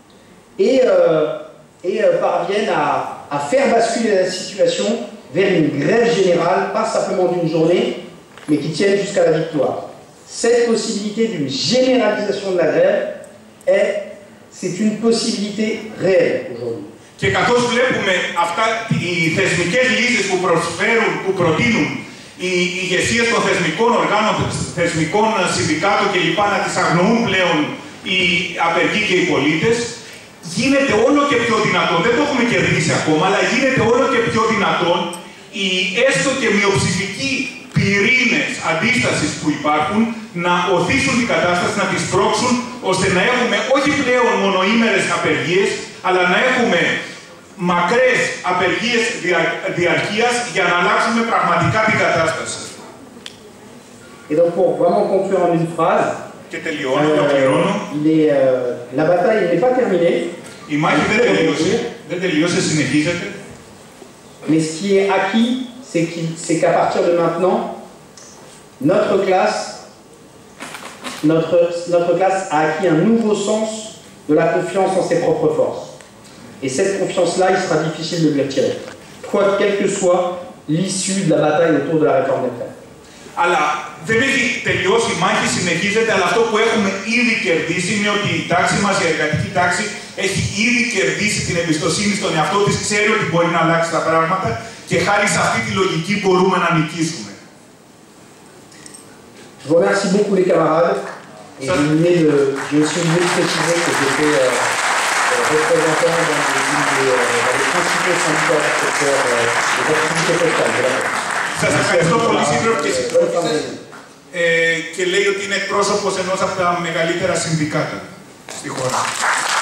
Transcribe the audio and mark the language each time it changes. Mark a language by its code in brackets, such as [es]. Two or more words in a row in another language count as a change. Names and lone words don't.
[fr] et parviennent à faire basculer la situation vers une grève générale, pas simplement d'une journée, mais qui tienne jusqu'à la victoire. Cette possibilité d'une généralisation de la grève, c'est une possibilité réelle aujourd'hui. [el] Και καθώς βλέπουμε αυτά οι θεσμικές λύσεις που προτείνουν οι ηγεσίες των θεσμικών οργάνων, θεσμικών συνδικάτων κλπ. Να τις αγνοούν πλέον οι απεργοί και οι πολίτες, γίνεται όλο και πιο δυνατόν, δεν το έχουμε κερδίσει ακόμα, αλλά γίνεται όλο και πιο δυνατόν οι έστω και μειοψηφικοί πυρήνες αντίστασης που υπάρχουν να οθήσουν την κατάσταση, να τις πρόξουν, ώστε να έχουμε όχι πλέον μονοήμερες απεργίες, αλλά να έχουμε μακρές απεργίες διαρκείας για να αλλάξουμε πραγματικά την κατάσταση. [fr] Et donc pour vraiment conclure en une phrase, [el] και τελειώνω, ολοκληρώνω. [fr] La bataille n'est pas terminée. [el] Η μάχη δεν τελείωσε, συνεχίζεται. [fr] Mais ce qui est acquis, c'est qu'à partir de maintenant, notre classe a acquis un nouveau sens de la confiance en ses propres forces. Et cette confiance-là, il sera difficile de lui retirer, quelle que soit l'issue de la bataille autour de la réforme des retraites. [el] Αλλά δεν έχει τελειώσει η μάχη, συνεχίζεται, αλλά αυτό που έχουμε ήδη κερδίσει είναι ότι η τάξη μας, η εργατική τάξη, έχει ήδη κερδίσει την εμπιστοσύνη στον εαυτό της, ξέρει ότι μπορεί να αλλάξει τα πράγματα και χάρη σε αυτή τη λογική μπορούμε να νικήσουμε. [fr] Je vous remercie beaucoup les camarades. Et j'ai aussi oublié de préciser que j'étais représentant dans les principaux syndicats du secteur des activités postales. [el] Σας ευχαριστώ πολύ, σύντροφοι και σύντροφοι. Και λέει ότι είναι εκπρόσωπος ενός από τα μεγαλύτερα συνδικάτα στη χώρα.